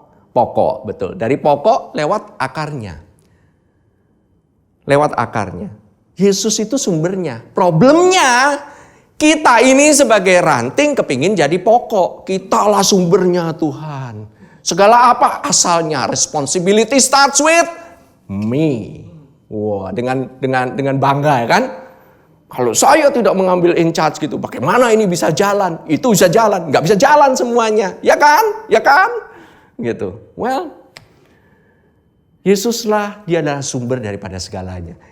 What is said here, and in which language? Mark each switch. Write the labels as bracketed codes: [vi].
[id] Pokok, betul. Dari pokok lewat akarnya. Lewat akarnya. Yesus itu sumbernya. Problemnya, kita ini sebagai ranting kepingin jadi pokok. Kitalah sumbernya Tuhan. Segala apa asalnya. [en] Responsibility starts with me. [id] Wah, dengan bangga ya kan? Kalau saya tidak mengambil in charge gitu, bagaimana ini bisa jalan? Itu bisa jalan, nggak bisa jalan semuanya. Ya kan? Ya kan? Gitu. Well, Yesuslah, dia adalah sumber daripada segalanya.